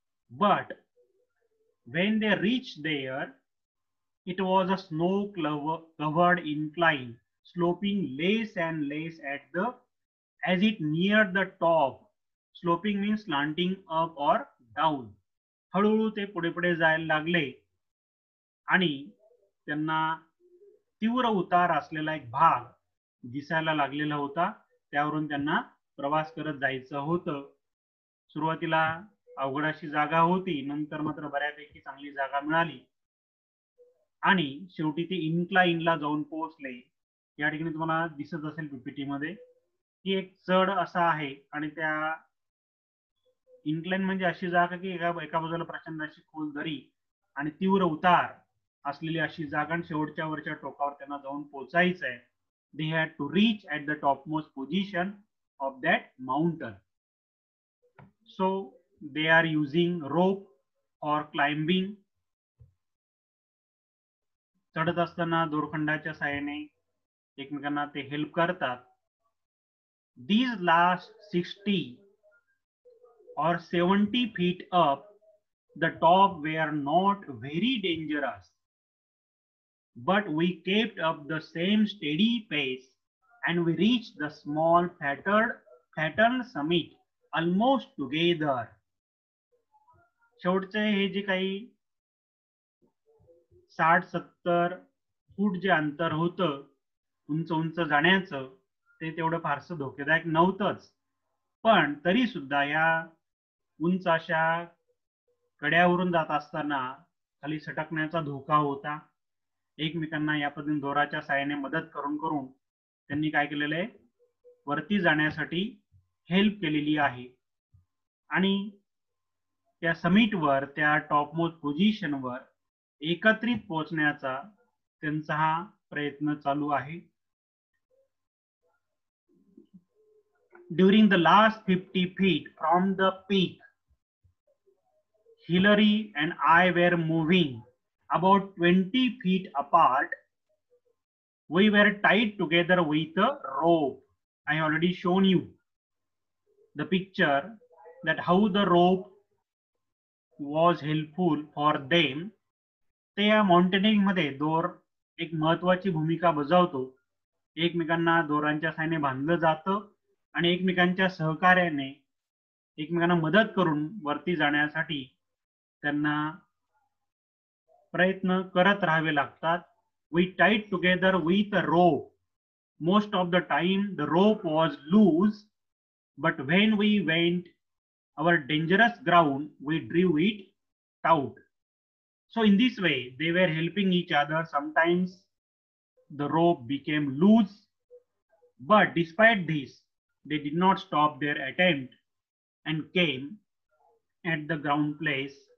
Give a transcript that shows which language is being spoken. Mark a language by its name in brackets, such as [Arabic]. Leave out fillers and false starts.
[English] But when they reached there, it was a snow-covered incline sloping less and less as it neared the top. Sloping means slanting up or down. [Marathi] हळूहळू ते पुढे पुढे जायला लागले आणि त्यांना तीव्र उतार असलेला एक भाग दिसायला लागलेला होता. त्यावरून त्यांना प्रवास करत जायचं होतं. सुरुवातीला अवघड अशी जागा होती, नंतर मात्र बऱ्यापैकी चांगली जागा मिळाली आणि शेवटी ते इन्क्लाइनला जाऊन पोहोचले. या ठिकाणी तुम्हाला दिसत असेल पीपीटी मध्ये की एक चढ असा आहे आणि त्या इन्क्लाइन म्हणजे अशी जागा की एका बाजूला प्रचंड अशी खोल दरी आणि तीव्र उतार असलेली अशी जागा आणि शेवटच्या वरच्या टोकावर त्यांना जाऊन पोहोचायचं आहे. [English] They had to reach at the topmost position of that mountain. So they are using rope or climbing. [Marathi] चढत असताना दोरखंडाच्या साहाय्याने एकमेकांना ते हेल्प करतात. [English] These last 60 or 70 feet up the top were not very dangerous, but we kept up the same steady pace and we reached the small flattened summit almost together. [Marathi] शेवटचे हे जे काही 60-70 फूट जे अंतर होतं उंच उंच जाण्याचं ते तेवढं फारसं धोकेदायक नव्हतंच, पण तरी सुद्धा या उंच अशा कड्यावरून जात असताना खाली सटकण्याचा धोका होता. एकमेकांना या पद्धतीने दोराच्या साहाय्याने मदत करून करून त्यांनी काय केलेलं आहे, वरती जाण्यासाठी हेल्प केलेली आहे आणि त्या समिटवर त्या टॉपमोस्ट पोझिशनवर एकत्रित पोहोचण्याचा त्यांचा हा प्रयत्न चालू आहे. [English] During the last 50 feet from the peak, Hillary and I were moving about 20 feet apart. We were tied together with a rope. I have already shown you the picture that how the rope was helpful for them. [Marathi] त्या mountaineering मध्ये दोर एक महत्वाची भूमिका बजावतो. एकमेकांना दोरांच्या साहाय्याने बांधलं जातं आणि एकमेकांच्या सहकार्याने एकमेकांना मदत करून वरती जाण्यासाठी त्यांना प्रयत्न करत राहावे लागतात. [English] We tied together with a rope. Most of the time the rope was loose, but when we went our dangerous ground, we drew it taut. So in this way they were helping each other. Sometimes the rope became loose, but despite this they did not stop their attempt and came at the ground place.